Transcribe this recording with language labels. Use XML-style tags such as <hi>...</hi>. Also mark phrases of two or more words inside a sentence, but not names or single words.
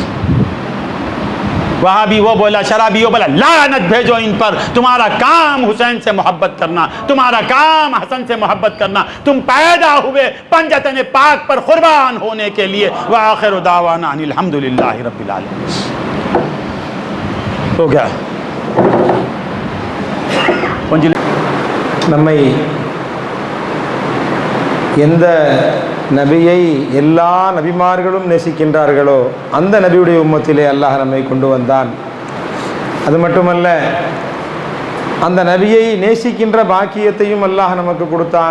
<ur>وہاں بھی وہ بولا، شرابی وہ بولا، لعنت بھیجو ان پر، تمہارا کام حسین سے محبت کرنا، تمہارا کام حسن سے محبت کرنا، تم پیدا ہوئے پنجتن پاک پر قربان ہونے کے لیے۔</ur> <ar>وآخر دعوانا ان الحمدللہ رب العالمین۔</ar> <ur>ہو گیا</ur> <ta>நம்மை எந்த நபியை எல்லா நபிமார்களும் நேசிக்கின்றார்களோ அந்த நபியுடைய உம்மத்திலே அல்லாஹ் நம்மை கொண்டு வந்தான். அது மட்டுமல்ல, அந்த நபியை நேசிக்கின்ற பாக்கியத்தையும் அல்லாஹ் நமக்கு கொடுத்தான்.</ta>